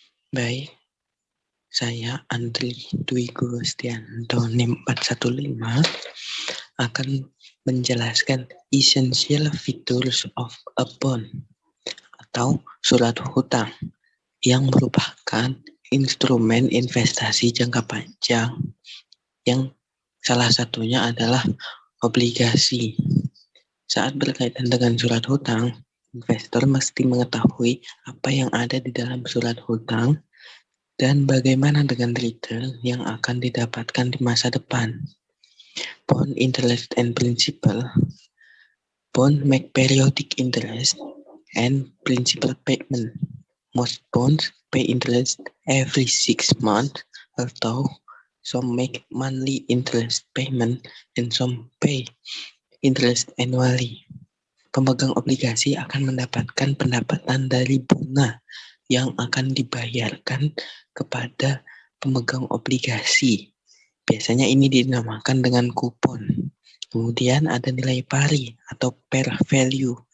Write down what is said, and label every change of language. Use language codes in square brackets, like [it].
[id] Baik, saya Andri Dwi Gustianto NIM 415 akan menjelaskan [en] essential features of a bond [id] atau surat hutang yang merupakan instrumen investasi jangka panjang yang salah satunya adalah obligasi. Saat berkaitan dengan surat hutang, investor mesti mengetahui apa yang ada di dalam surat hutang dan bagaimana dengan return yang akan didapatkan di masa depan. [en] Bond interest and principal. Bond make periodic interest and principal payment. Most bonds pay interest every 6 months, although some make monthly interest payment and some pay interest annually. [id] Pemegang obligasi akan mendapatkan pendapatan dari bunga yang akan dibayarkan kepada pemegang obligasi. Biasanya ini dinamakan dengan kupon. Kemudian ada nilai pari atau par value.